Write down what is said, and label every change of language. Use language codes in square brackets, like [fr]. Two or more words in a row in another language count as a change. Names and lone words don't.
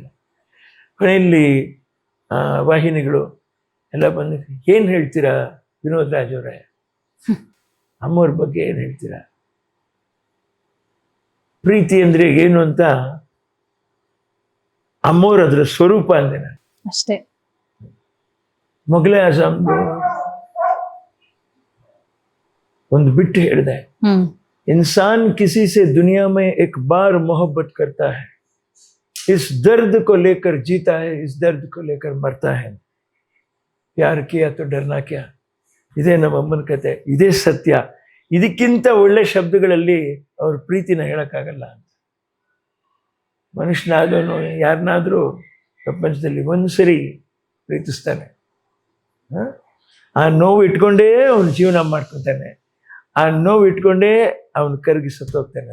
[kn] ಕೊನೆಯಲ್ಲಿ ವಾಹಿನಿಗಳು ಎಲ್ಲ ಬಂದು, ಏನು ಹೇಳ್ತೀರಾ ವಿನೋದ್ ರಾಜ್ ಅವರೇ, ಅಮ್ಮವ್ರ ಬಗ್ಗೆ ಏನು ಹೇಳ್ತೀರಾ, ಪ್ರೀತಿ ಅಂದ್ರೆ ಏನು ಅಂತ ಅಮ್ಮವ್ರ ಅದ್ರ ಸ್ವರೂಪ ಅಂದೆ ನಾನು ಅಷ್ಟೇ. ಮೊಘಲೈ ಆಜಮ್ದು ಒಂದು ಬಿಟ್ಟು ಹೇಳಿದೆ, [hi] इंसान किसी से दुनिया में एक बार मोहब्बत करता है, इस दर्द को लेकर जीता है, इस दर्द को लेकर मरता है, प्यार किया तो डरना क्या. [kn] ಇದೇ ನಮ್ಮ ಅಮ್ಮನ ಕತೆ, ಇದೇ ಸತ್ಯ. ಇದಕ್ಕಿಂತ ಒಳ್ಳೆ ಶಬ್ದಗಳಲ್ಲಿ ಅವ್ರ ಪ್ರೀತಿನ ಹೇಳಕ್ಕಾಗಲ್ಲ ಅಂತ. ಮನುಷ್ಯನಾದವನು ಯಾರನ್ನಾದ್ರೂ ಪ್ರಪಂಚದಲ್ಲಿ ಒಂದ್ಸರಿ ಪ್ರೀತಿಸ್ತಾನೆ, ಆ ನೋವು ಇಟ್ಕೊಂಡೇ ಅವನು ಜೀವನ ಮಾಡ್ಕೊತಾನೆ, ಆ ನೋವು ಇಟ್ಕೊಂಡೇ ಅವನು ಕರಗಿ ಸತ್ತೋಗ್ತಾನೆ.